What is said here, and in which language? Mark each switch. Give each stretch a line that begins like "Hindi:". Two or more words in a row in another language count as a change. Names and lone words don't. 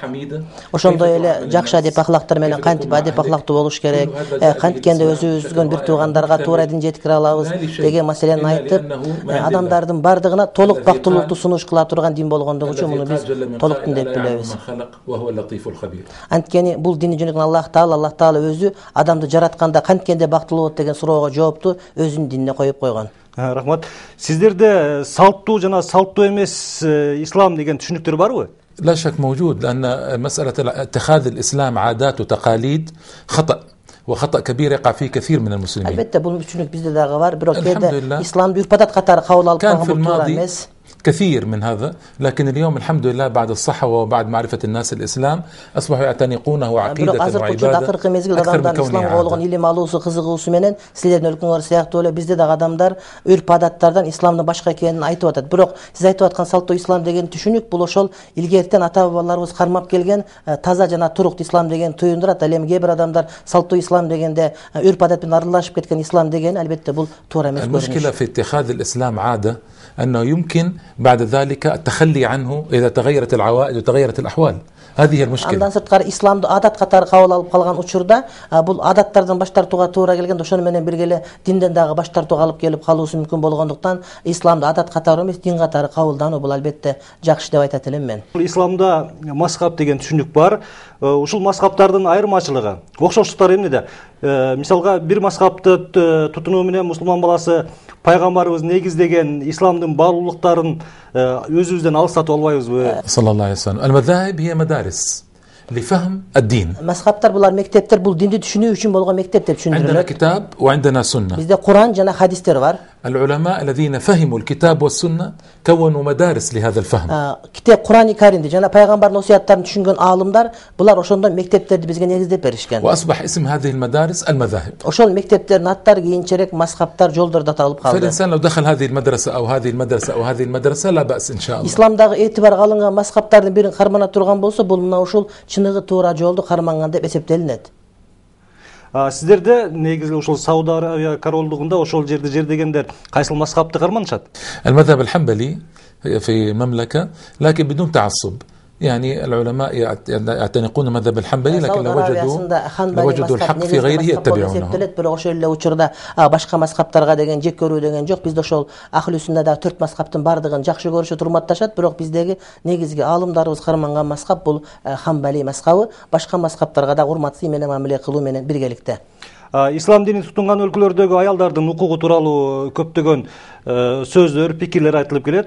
Kyrgyz: Ошондой эле жакшы адеп ахлактар менен кантип адеп ахлактуу болуш керек, канткенде өзүбүздүн бир туугандарга туура дин жеткире алабыз деген маселени айтып, адамдардын бардыгына толук бактылуулукту сунуш кыла турган дин болгондугу үчүн муну биз толук дин деп билебиз. Анткени бул дини жөнөкөн Аллах Таала өзү адамды жаратканда канткенде бактылуу болот деген суроого жоопту өзүнүн динине коюп койгон. Рахмат. Сиздерде салттуу жана салттуу эмес ислам деген түшүнүктөр барбы?
Arabic: لا شك موجود لأن مسألة اتخاذ الإسلام عادات وتقاليد خطأ وخطأ كبير يقع فيه كثير من المسلمين.
Kyrgyz: Албетте бул түшүнүк бизде дагы бар, бирок кээде исламды үрп-адат катары кабыл алып калган бул туура эмес.
Arabic: كثير من هذا، لكن اليوم الحمد لله بعد الصحة وبعد معرفة الناس الإسلام أصبحوا يعتنقونه عقيدة وعبادة أكثر من كونه عادة.
Kyrgyz: Илим алуусу, кызыгуусу менен силердин өлкөңөр сыяктуу эле бизде дагы адамдар үрп-адаттардан исламдын башка экенин айтып атат. Бирок сиз айтып аткан салттуу ислам деген түшүнүк бул ошол илгертен ата-бабаларыбыз кармап келген таза жана турук ислам деген туюндурат. Ал эми кээ бир адамдар салттуу ислам дегенде үрп-адат менен аралашып кеткен ислам деген албетте бул туура эмес.
Arabic: المشكلة في اتخاذ الإسلام عادة أنه يمكن بعد ذلك التخلي عنه إذا تغيرت العوائد وتغيرت الأحوال. هذه المشكلة.
Kyrgyz: Андан сырткары исламды адат катары кабыл алып калган учурда бул адаттардан баш тартууга туура келген, ошону менен бирге эле динден дагы баш тартууга алып келип калуусу мүмкүн болгондуктан исламды адат катары эмес дин катары кабылдануу бул албетте жакшы деп айтат элем мен. Исламда мазхаб деген түшүнүк бар. Ушул мазхабтардын айырмачылыгы, окшоштуктары эмнеде? Мисалга бир мазхабты тутунуу менен мусулман баласы пайгамбарыбыз негиздеген исламдын баалуулуктарын өзүбүздөн алыстатып албайбызбы?
Arabic: صلى الله عليه وسلم. المذاهب هي مدارس لفهم الدين.
Kyrgyz: Мазхабтар булар мектептер, бул динди түшүнүү үчүн болгон мектеп деп түшүндүрүлөт.
Arabic: عندنا كتاب وعندنا سنة.
Kyrgyz: Бизде Куран жана хадистер бар.
Arabic: العلماء الذين فهموا الكتاب والسنة كونوا مدارس لهذا الفهم.
Kyrgyz: Китеп Куран-ы Каримди жана пайгамбардын осуяттарын түшүнгөн аалымдар булар ошондон мектептерди бизге негиздеп беришкен.
Arabic: وأصبح اسم هذه المدارس المذاهب.
Kyrgyz: Ошол мектептердин аттары кийинчерээк мазхабтар, жолдорду аталып калды.
Arabic: فالإنسان لو دخل هذه المدرسة أو هذه المدرسة أو هذه المدرسة لا بأس إن شاء الله.
Kyrgyz: Исламдагы этибарга алынган мазхабтардын бирин кармана турган болсо, бул мына ушул чыныгы туура жолду карманган деп эсептелинет. Сиздерде негизги ушул Сауд Аравия королдугунда ошол жерди жердегендер кайсыл мазхабты карманышат?
Arabic: المذهب الحنبلي في مملكة لكن بدون تعصب. يعني العلماء يعتنقون مذهب الحنبلي لكن لو وجدوا الحق في غيره يتبعونه.
Kyrgyz: Бирок ошол эле учурда башка мазхабтарга деген жек көрүү деген жок. Бизде ошол Ахлы Сүннада 4 мазхабтын бардыгын жакшы көрүшөт, урматташат, бирок биздеги негизги аалымдарыбыз карманган мазхаб бул Хамбали мазхабы. Башка мазхабтарга да урмат менен мамиле кылуу менен биргеликте. Ислам динин тутунган өлкөлөрдөгү аялдардын укугу тууралуу көптөгөн сөздөр, пикирлер айтылып келет.